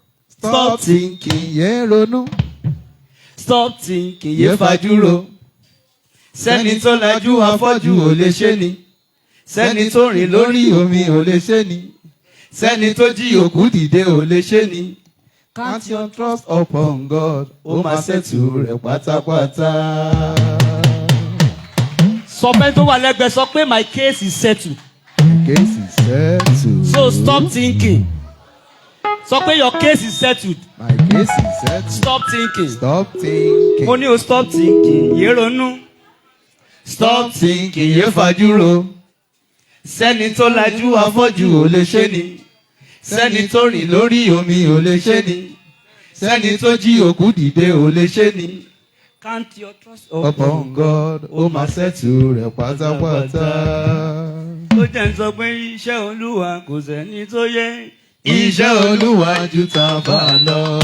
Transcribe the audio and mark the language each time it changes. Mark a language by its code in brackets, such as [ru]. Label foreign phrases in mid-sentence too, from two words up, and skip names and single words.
[en] Stop Stop. thinking, [yo] yé ronú. [en] Stop thinking, [yo] yé Yé fajúro. fajúro. Sẹ́ni tó lajú afọ́jú ò lè ṣe ni. Sẹ́ni tó rìn lórí omi ò lè ṣe ni. Sẹ́ni tó jí òkú dìde ò lè ṣe ni. [en] Count your trust upon God, [yo] ó máa ṣètò rẹ̀ pátápátá. Sọ fẹ́ tó wà lẹ́gbẹ̀ẹ́, sọ pé, [en] "My case is settled." My case is settled. So stop thinking. [yo] Sọ pé, [en] "Your case is settled." My case is settled. Stop thinking. Stop thinking. [yo] Mo ní o [en] stop thinking, [yo] yé ronú. [en] Stop thinking, [yo] yé fajúro. Sẹ́ni tó lajú afọ́jú ò lè ṣe ni. Sẹ́ni tó rìn lórí omi ò lè ṣe ni. Sẹ́ni tó jí òkú dìde ò lè ṣe ni. [en] Count your trust Upon God, [yo] ó máa ṣètò rẹ̀ pátápátá. Ó jẹ́ ń sọ pé iṣẹ́ Olúwa kò sẹ́ni tó yẹ. Iṣẹ́ Olúwa ju tàfà lọ.